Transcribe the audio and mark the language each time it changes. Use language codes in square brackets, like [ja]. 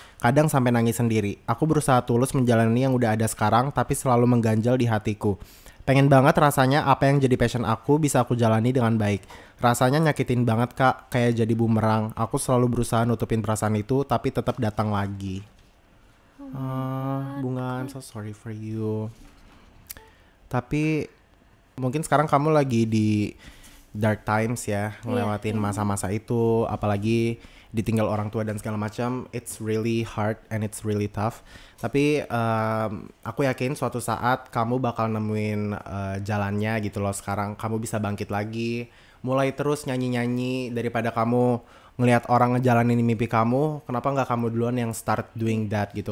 [id] Kadang sampai nangis sendiri. Aku berusaha tulus menjalani yang udah ada sekarang, tapi selalu mengganjal di hatiku. Pengen banget rasanya apa yang jadi passion aku bisa aku jalani dengan baik. Rasanya nyakitin banget Kak, kayak jadi bumerang. Aku selalu berusaha nutupin perasaan itu, tapi tetap datang lagi. [en] Bunga, I'm so sorry for you. [id] Tapi mungkin sekarang kamu lagi di dark times ya, ngelewatin masa-masa itu, apalagi ditinggal orang tua dan segala macam. [en] It's really hard and it's really tough. [id] Tapi aku yakin suatu saat kamu bakal nemuin jalannya gitu loh. Sekarang kamu bisa bangkit lagi, mulai terus nyanyi-nyanyi daripada kamu ngelihat orang ngejalanin mimpi kamu, kenapa nggak kamu duluan yang [en] start doing that [id] gitu.